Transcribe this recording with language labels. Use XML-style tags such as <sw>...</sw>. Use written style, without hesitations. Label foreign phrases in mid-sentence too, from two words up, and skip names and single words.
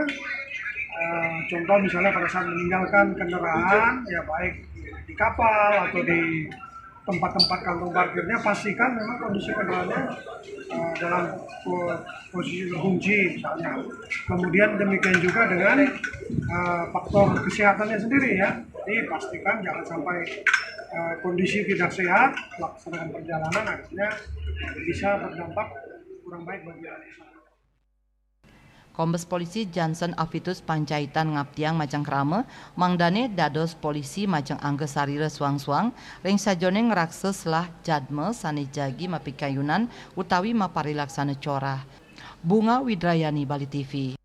<id>Contoh misalnya pada saat meninggalkan kendaraan ya baik di kapal atau di tempat-tempat kantong parkirnya pastikan memang kondisi kendaraannya dalam posisi terkunci misalnya. Kemudian demikian juga dengan faktor kesehatannya sendiri ya. Jadi pastikan jangan sampai kondisi tidak sehat melaksanakan perjalanan akhirnya bisa berdampak kurang baik bagi masyarakat.</id> <ban>Kombes Polisi Jensen Afitus Panjaitan ngaptiang macang krama, mangdane dados polisi macang angge sarire suang-suang, ring sajone ngrakse selah jadme sane jagi mapikayunan utawi maparilaksana corah.</ban> <id>Bunga Widrayani, Bali TV.</id>